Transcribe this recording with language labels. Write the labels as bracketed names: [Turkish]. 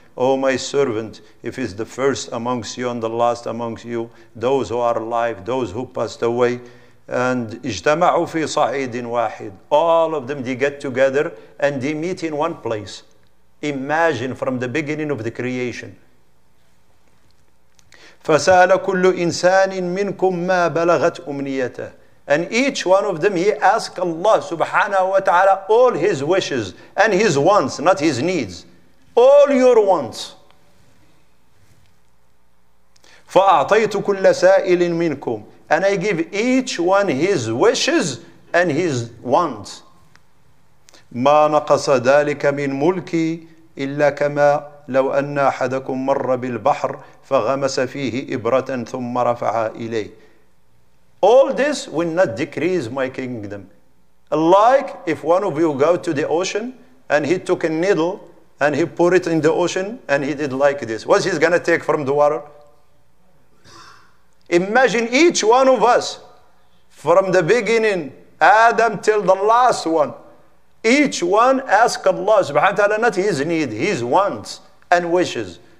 [English] O my servant, if it's the first amongst you and the last amongst you, those who are alive, those who passed away, and [Arabic] اجتمعوا في صعيد واحد, [English] all of them, they get together and they meet in one place. Imagine from the beginning of the creation. [Arabic] فسأل كل إنسان منكم ما بلغت أمنيته. [English] And each one of them, he asked Allah subhanahu wa ta'ala all his wishes and his wants, not his needs. All your wants. [Arabic] فأعطيت كل سائل منكم. [English] And I give each one his wishes and his wants. [Arabic] ما نقص ذلك من ملكي إلا كما لو أن أحدكم مر بالبحر فغمس فيه إبرة ثم رفعها إليه. [English] All this will not decrease my kingdom. Like if one of you go to the ocean and he took a needle and he put it in the ocean and he did like this. What's he going to take from the water? Imagine each one of us, from the beginning, Adam till the last one, each one ask Allah subhanahu wa ta'ala not his need, his wants and wishes.